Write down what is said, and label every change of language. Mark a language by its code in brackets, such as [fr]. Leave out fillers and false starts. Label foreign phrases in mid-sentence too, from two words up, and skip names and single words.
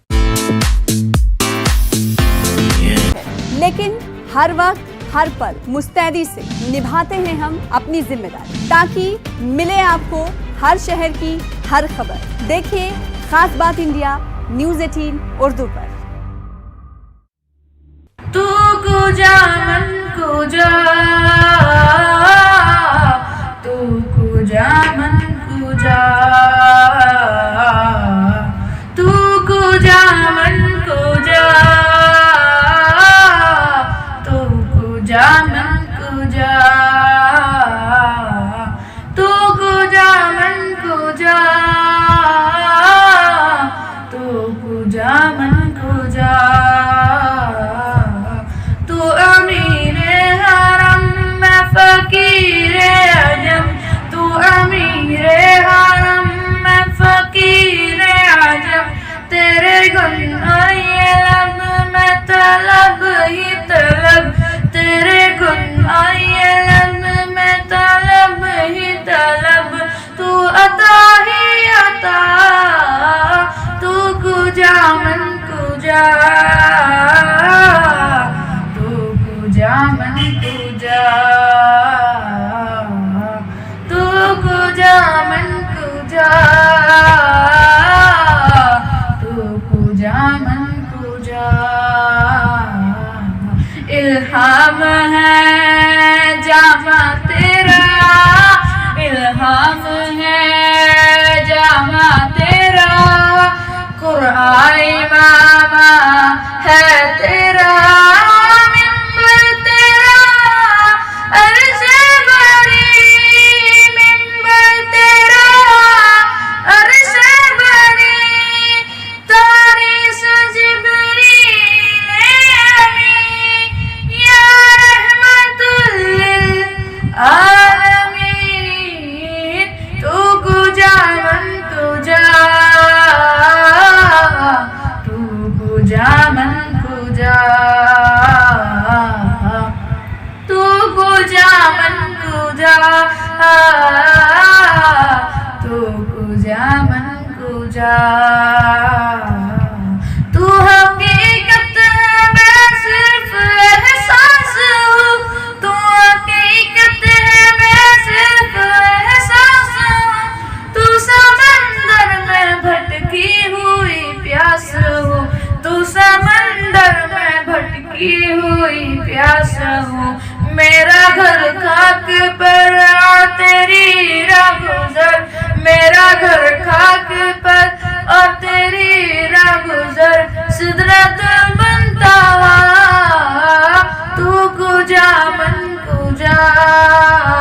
[ur] لیکن ہر وقت ہر پل مستعدی سے نبھاتے ہیں ہم اپنی ذمہ داری تاکہ ملے آپ کو ہر شہر کی ہر خبر. دیکھیے خاص بات انڈیا نیوز 18 اردو پر. [fa] تو کجا من کجا تو کجا من کجا تو کجا من کجا تو کجا من کجا تو کجا من کجا تو کجا من کجا تو امیر حرم [ur] میں فقیر عجم تو امیر حرم میں فقیر عجم تیرے گن آئے لب میں طلب ہی طلب تیرے گن آئے لب میں طلب ہی طلب تو عطا ہی عطا [fa] تو کجا من کجا تو کجا من کجا تو کجا من کجا تو کجا من کجا [ur] الہام ہے جامع تیرا الہام ہے جامع تیرا قرآن امام ہے تیرا ممبر تیرا عرش بری ممبر تیرا عرش بری تاری سجبریل امین یا رحمت [fa] للعالمین تو کجا من کجا تو کجا من کجا تو کجا من کجا تو کجا من کجا [ur] تو حقیقت میں صرف احساس ہوں تو حقیقت میں صرف احساس ہوں تو سمندر میں بھٹکی ہوئی پیاس ہوں تو سمندر میں بھٹکی ہوئی پیاس ہوں میرا گھر خاک پر اور تیری راہ گزر میرا گھر خاک پر اور تیری راہ گزر سدرت منتہا [fa] تو کجا من کجا